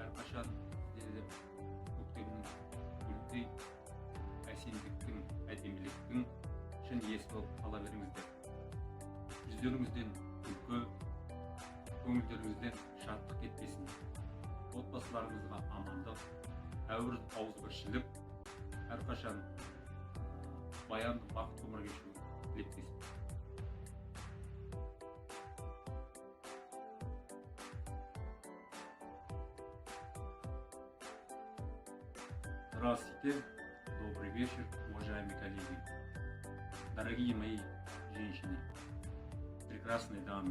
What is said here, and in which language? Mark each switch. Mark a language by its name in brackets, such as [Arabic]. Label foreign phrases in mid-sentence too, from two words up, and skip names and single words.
[Kazakh] Әрқашан сіздерді көктемнің гүлдей әсемдіктің, әдеміліктің шын иесі болып қала беріңіздер. Жүздеріңізден күлкі, көңілдеріңізден шаттық кетпесін. Отбасыларыңызға амандық, ауызбіршілік, әрқашан баянды бақыт ғұмыр кешуін тілектеспін. [Russian] Здравствуйте, добрый вечер, уважаемые коллеги, дорогие мои женщины, прекрасные дамы.